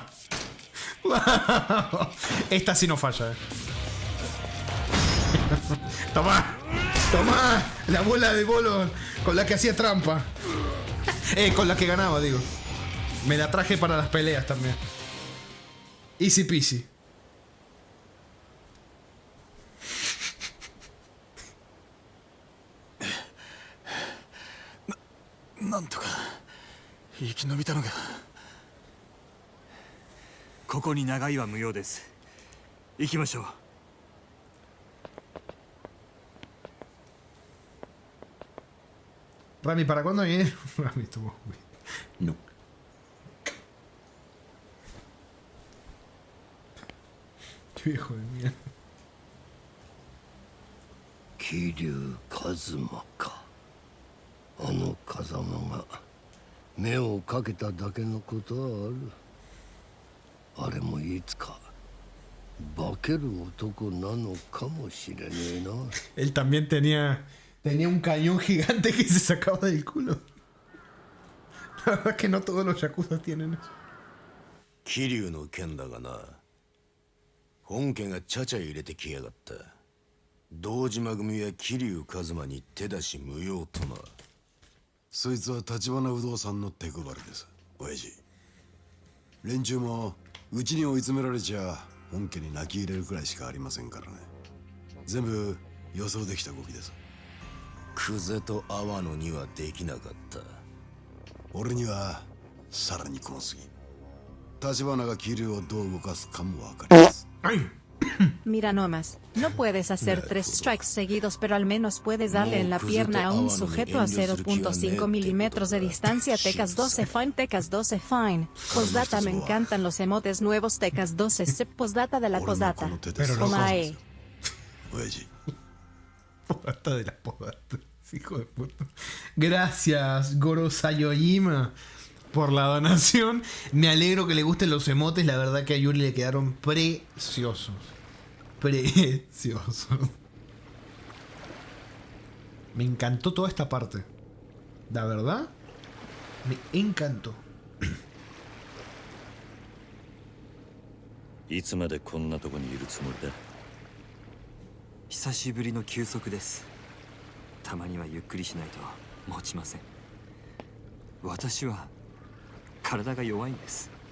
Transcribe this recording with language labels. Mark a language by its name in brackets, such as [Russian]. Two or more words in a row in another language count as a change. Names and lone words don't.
[Spanish] ¡Wow! Esta sí no falla, Toma. Toma. La bola de bolo con la que hacía trampa. Con la que ganaba, digo. Me la traje para las peleas también. [English] Easy peasy. [Japanese] なんとか生き延びたのが. ここに長いは無用です。行きましょう。 [Spanish] Rami, ¿para cuándo viene? Rami, estuvo no. Qué viejo de mierda. [Japanese] 桐生一馬か。あの風間が目をかけただけのことはある。あれもいつか化ける男なのかもしれねえな。 [Spanish] Él también tenía un cañón gigante que se sacaba del culo. La verdad es que no todos los yakuza tienen eso. [Japanese] 桐生の件だがな、本家がちゃちゃ入れてきやがった。堂島組は桐生一馬に手出し無用とな。そいつは橘不動産の手配りです、親父。連中もうちに追い詰められちゃ本家に泣き入れるくらいしかありませんからね。全部予想できた動きです。久世と阿波野にはできなかった。俺にはさらにこの次、橘が桐生をどう動かすかも分かります。 [Spanish] Mira nomás, no puedes hacer 3 strikes seguidos, pero al menos puedes darle en la pierna a un sujeto a 0.5 milímetros de distancia. Tecas 12 fine, Tecas 12 fine. Postdata, me encantan los emotes nuevos. Tecas 12 sep, postdata de la postdata. Omae. Postdata de la postdata. Hijo de puta. Gracias, Goro Sayoyima, por la donación. Me alegro que le gusten los emotes. La verdad que a Yuri le quedaron preciosos. Preciosos. Me encantó toda esta parte. La verdad, me encantó. [Japanese] いつまでこんなとこにいるつもりだ。久しぶりの休息です。たまにはゆっくりしないと持ちません。私は体が弱いんです。